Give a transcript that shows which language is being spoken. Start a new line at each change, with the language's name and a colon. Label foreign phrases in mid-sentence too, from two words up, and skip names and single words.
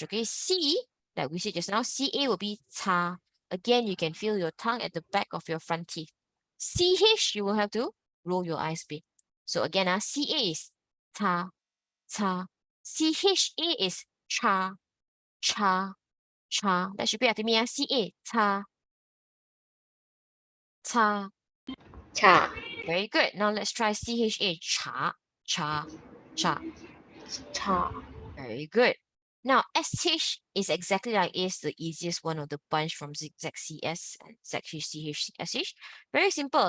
English: Okay, C, like we said just now, CA will be ca. Again, you can feel your tongue at the back of your front teeth. CH, you will have to roll your eyes a bit. So again, CA is ca, ca. CHA is cha, cha, cha. Let's repeat after me. CA, ca, ca. Cha. Very good. Now let's try CHA, cha, cha, cha. Cha. Very good. Now, SH is exactly like is the easiest one of the bunch from ZCS and ZHCH, Very simple.